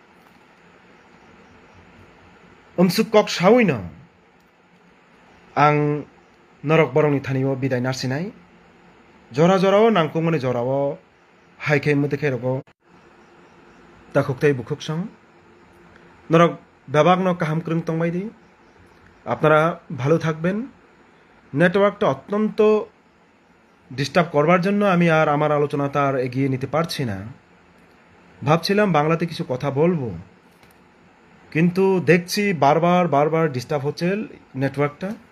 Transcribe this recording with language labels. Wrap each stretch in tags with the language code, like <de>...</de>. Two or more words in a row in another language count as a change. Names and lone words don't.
<trp>umsuk kok sawino ang norok borongni thanio bidai narsinai jora jorao nangkungmani jorao haikhe mudekhe rogo takhuktai bukhuksong norok</trp> <bn>ব্যবহার কাহাম করুন তংবাইদি আপনারা ভালো থাকবেন নেটওয়ার্কটা অত্যন্ত ডিস্টার্ব করবার জন্য আমি আর আমার আলোচনাটা আর এগিয়ে নিতে পারছি না ভাবছিলাম বাংলাতে কিছু কথা বলবো কিন্তু দেখছি বারবার বারবার ডিস্টার্ব হচ্ছে নেটওয়ার্কটা</bn>